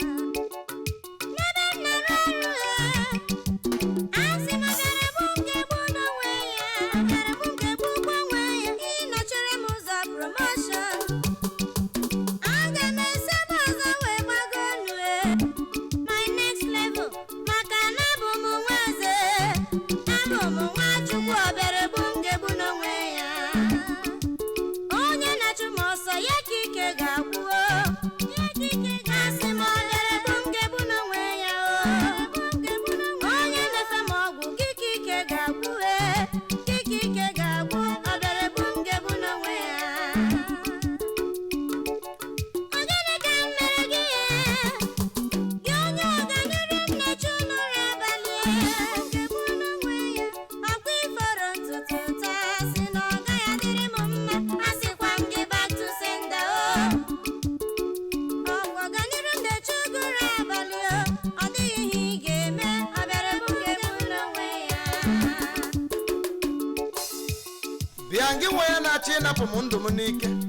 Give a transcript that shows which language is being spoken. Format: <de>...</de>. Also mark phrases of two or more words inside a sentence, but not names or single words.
<ig>N'ebe m nọrọ ọrụ, asị m, ọ bịara egbu m, ga-egbu n'onwe ya. Ọ bịara egbu m, ga-egbukwa onwe ya. Ị nọchere m ụzọ promotion. Aga m esi ebe ọzọ wee gbago elu, eh.</ig> <en>My next level.</en> <ig>Maka na abụ m nwa eze. Abụ m nwa Chukwu. Ọ bịara egbu m, ga-egbu n'onwe ya. Onye na-achụ m ọsọ, ya ka ike ga-agwụ, o. Ya ka ike ga-asị m, ọ bịara egbu m, ga-egbu n'onwe ya, o. Onye na-efe m ọgwụ, gị ka ike ga-agwụ, eh. Gị ka ike ga-agwụ. Ọ bịara egbu m, ga-egbu n'onwe ya. Ọ gịnị ka m mere gị, eh? Gị onye ọganiru m na-eche n'ụra abalị, eh. Ga-egbu n'onwe ya. Ọkwa iforo ntutu taa sị na ọ gaghị adịrị m mma. A sịkwa m gị</ig> <en>back to sender,</en> <ig>oh. Ọkwa ọganiru m na-eche uguru abalị, oh. Ọ dịghị ihe ị ga-eme, ọ bịara bụ nke bụ n'onwe ya. Bịa, gị nwe ya na-achọ ịnapụ m ndụ m n'ike.</ig>